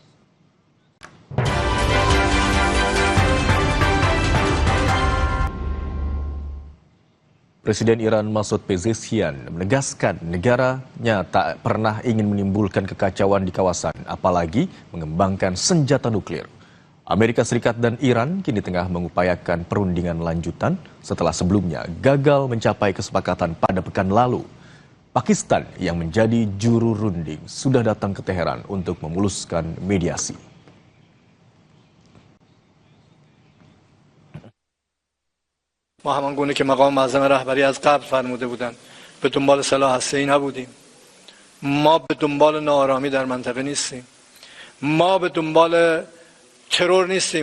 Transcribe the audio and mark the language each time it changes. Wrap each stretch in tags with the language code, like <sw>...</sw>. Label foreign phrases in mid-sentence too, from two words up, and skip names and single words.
<id>Presiden Iran Masoud Pezeshkian menegaskan negaranya tak pernah ingin menimbulkan kekacauan di kawasan, apalagi mengembangkan senjata nuklir. Amerika Serikat dan Iran kini tengah mengupayakan perundingan lanjutan setelah sebelumnya gagal mencapai kesepakatan pada pekan lalu. Pakistan yang menjadi juru runding sudah datang ke Teheran untuk memuluskan mediasi.</id> <fa>ما همان گونه که مقام معظم رهبری از قبل فرموده بودند به دنبال سلاح هسته‌ای نبودیم. ما به دنبال ناآرامی در منطقه نیستیم. ما به دنبال ترور نیستیم.</fa>